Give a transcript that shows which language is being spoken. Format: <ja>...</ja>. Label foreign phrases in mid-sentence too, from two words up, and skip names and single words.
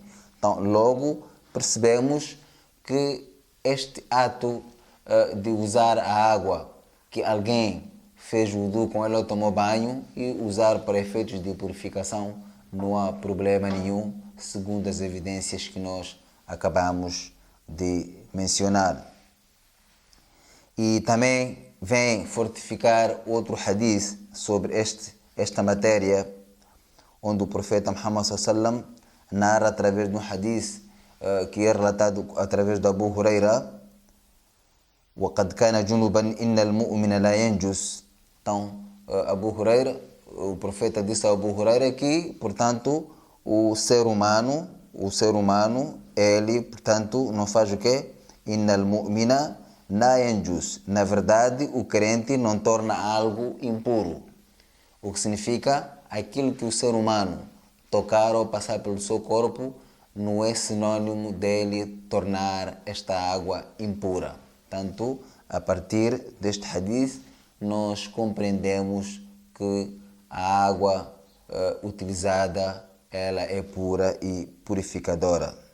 <pt>Então logo percebemos que este ato de usar a água que alguém fez wudu com ela ou tomou banho e usar para efeitos de purificação, não há problema nenhum, segundo as evidências que nós acabamos de mencionar. E também vem fortificar outro hadith sobre esta matéria, onde o profeta Muhammad</pt> <ar>صلى الله عليه وسلم</ar> <pt>narra através de um hadith que é relatado através de Abu Huraira:</pt> <ar>وَقَدْ كَانَ جُنُبًا إِنَّ الْمُؤْمِنَ لَا يَنْجُسُ.</ar> <pt>Então, Abu Huraira, o profeta disse a Abu Huraira que, portanto, o ser humano, ele, portanto, não faz o quê?</pt> <ar>إِنَّ الْمُؤْمِنَ لَا يَنْجُسُ.</ar> <pt>Na verdade, o crente não torna algo impuro. O que significa, aquilo que o ser humano tocar ou passar pelo seu corpo não é sinônimo dele tornar esta água impura. Portanto, a partir deste hadith, nós compreendemos que a água utilizada, ela é pura e purificadora.</pt>